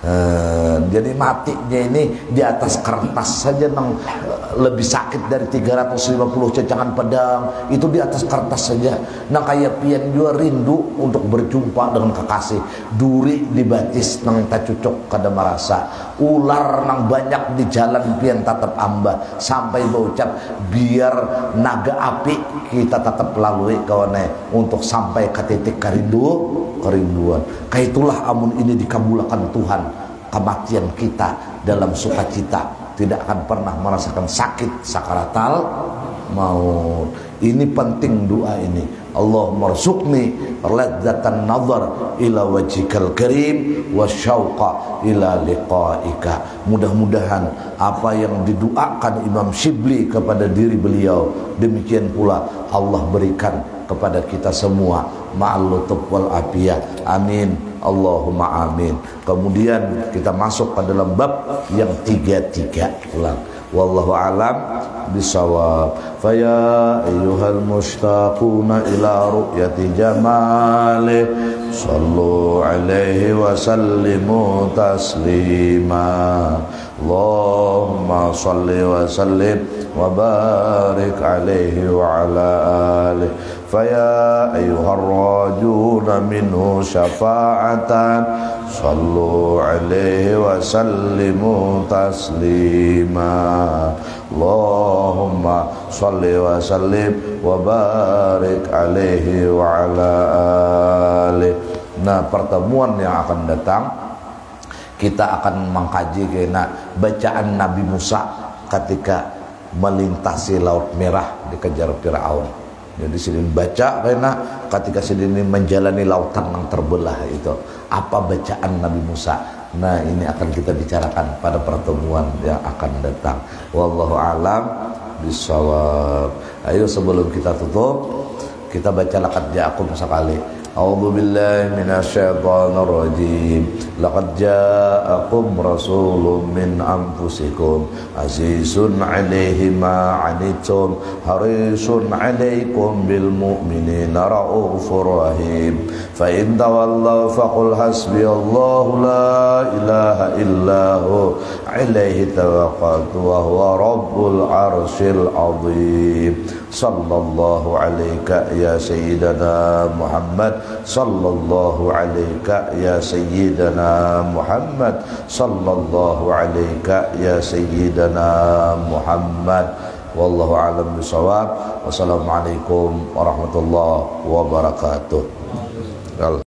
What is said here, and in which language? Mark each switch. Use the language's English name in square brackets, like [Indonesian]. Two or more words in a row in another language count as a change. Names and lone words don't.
[Indonesian] Jadi matinya ini di atas kertas saja lebih sakit dari 350 cecangan pedang. Itu di atas kertas saja. [Banjar] Nang kayak pian juga rindu untuk berjumpa dengan kekasih. Duri di batis nang tak cucuk kada merasa. Ular nang banyak di jalan pian tetap amba. [Indonesian] Sampai berucap biar naga api kita tetap lalui kawane untuk sampai ke titik kerinduan. Kaitulah amun ini dikabulkan Tuhan, kematian kita dalam sukacita, tidak akan pernah merasakan sakit [Arabic] سكرات الموت. [Indonesian] Ini penting doa ini. [Arabic] اللهم ارزقني لذة النظر إلى وجهك الكريم والشوق إلى لقائك. [Indonesian] Mudah-mudahan apa yang didoakan Imam Syibli kepada diri beliau, demikian pula Allah berikan kepada kita semua [Arabic] مع اللطف والعافية. آمين اللهم آمين. [Indonesian] Kemudian kita masuk ke dalam bab yang 33. [Arabic] Ulang. والله أعلم بالصواب. فيا أيها المشتاقون إلى رؤية جماله صلوا عليه وسلموا تسليما. اللهم صل وسلم وبارك عليه وعلى آله. فيا أيها الراجون منه شفاعة صلوا عليه وسلموا تسليما. اللهم صل وسلم وبارك عليه وعلى آله. [Indonesian] Nah, pertemuan yang akan datang kita akan mengkaji kena bacaan Nabi Musa ketika melintasi Laut Merah dikejar Firaun. Jadi sini baca karena ketika sini menjalani lautan yang terbelah itu apa bacaan Nabi Musa. Nah, ini akan kita bicarakan pada pertemuan yang akan datang. [Arabic] والله أعلم بالصواب. [Indonesian] Ayo sebelum kita tutup kita baca [Arabic] لقد جاءكم [Indonesian] sekali. [Arabic] أعوذ بالله من الشيطان الرجيم. لقد جاءكم رسول من أنفسكم عزيز عليه ما عنتم حريص عليكم بالمؤمنين رءوف رحيم. فإن تولوا فقل حسبي الله لا إله إلا هو عليه توكلت وهو رب العرش العظيم. صلى الله عليك يا سيدنا محمد، صلى الله عليك يا سيدنا محمد، صلى الله عليك يا سيدنا محمد. والله أعلم بالصواب. والسلام عليكم ورحمة الله وبركاته.